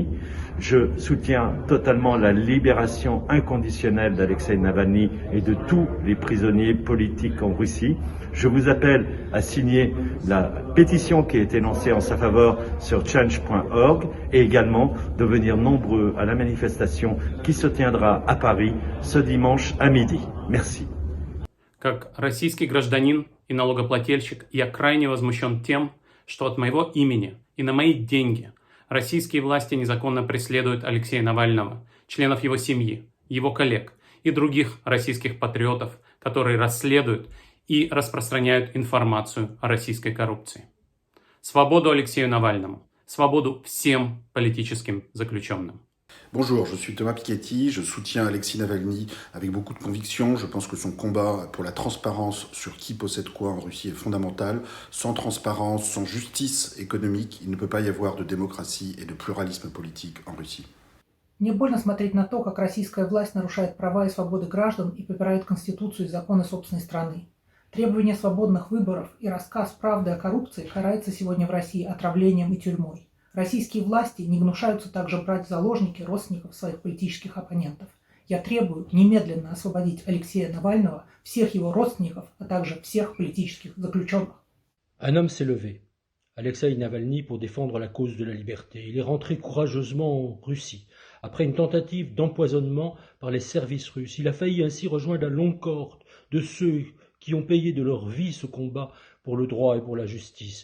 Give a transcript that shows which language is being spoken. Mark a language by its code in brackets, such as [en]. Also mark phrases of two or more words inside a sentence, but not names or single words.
[fr] Je soutiens totalement la libération inconditionnelle d'Alexeï Navalny et de tous les prisonniers politiques en Russie. Je vous appelle à signer la pétition qui a été lancée en sa faveur sur change.org et également de venir nombreux à la manifestation qui se tiendra à Paris ce dimanche à midi. Merci. [ru] Как российский гражданин и налогоплательщик, я крайне возмущен тем, что от моего имени и на мои деньги российские власти незаконно преследуют Алексея Навального, членов его семьи, его коллег и других российских патриотов, которые расследуют и распространяют информацию о российской коррупции. Свободу Алексею Навальному, свободу всем политическим заключенным. [fr] Bonjour, je suis Thomas Piketty, je soutiens Alexei Navalny avec beaucoup de conviction. Je pense que son combat pour la transparence sur qui possède quoi en Russie est fondamental. Sans transparence, sans justice économique, il ne peut pas y avoir de démocratie et de pluralisme politique en Russie. [ru] Мне больно смотреть на то, как российская власть нарушает права и свободы граждан и попирает Конституцию и законы собственной страны. Требование свободных выборов и рассказ правды о коррупции карается сегодня в России отравлением и тюрьмой. Российские власти не гнушаются также брать в заложники родственников своих политических оппонентов. Я требую немедленно освободить Алексея Навального, всех его родственников, а также всех политических заключенных. [fr] Un homme s'est levé, Alexeï Navalny, pour défendre la cause de la liberté. Il est rentré courageusement en Russie, après une tentative d'empoisonnement par les services russes. Il a failli ainsi rejoindre la longue cohorte de ceux qui ont payé de leur vie ce combat pour le droit et pour la justice.